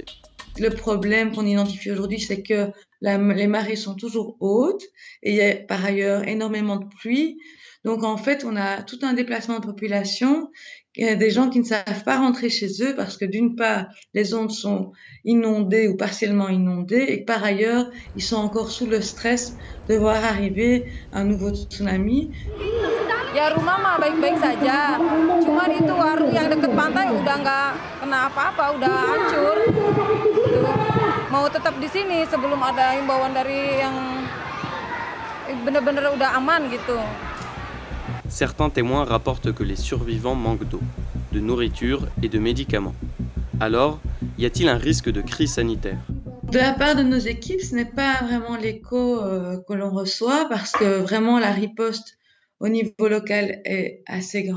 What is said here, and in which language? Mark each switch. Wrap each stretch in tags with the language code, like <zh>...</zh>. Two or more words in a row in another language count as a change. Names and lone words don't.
<fr>Le problème qu'on identifie aujourd'hui, c'est que les marées sont toujours hautes et il y a par ailleurs énormément de pluie. Donc en fait, on a tout un déplacement de population, des gens qui ne savent pas rentrer chez eux parce que d'une part, les zones sont inondées ou partiellement inondées et que par ailleurs, ils sont encore sous le stress de voir arriver un nouveau tsunami.</fr> <id>Ya rumah mah baik-baik saja, cuman itu warung yang deket pantai udah nggak kena apa-apa, udah hancur. Mau tetap di sini sebelum ada himbauan dari yang bener-bener udah aman gitu.</id> <fr>Certains témoins rapportent que les survivants manquent d'eau, de nourriture et de médicaments. Alors, y a-t-il un risque de crise sanitaire ? De la part de nos équipes, ce n'est pas vraiment l'écho que l'on reçoit parce que vraiment la riposte au niveau local est assez grande.</fr>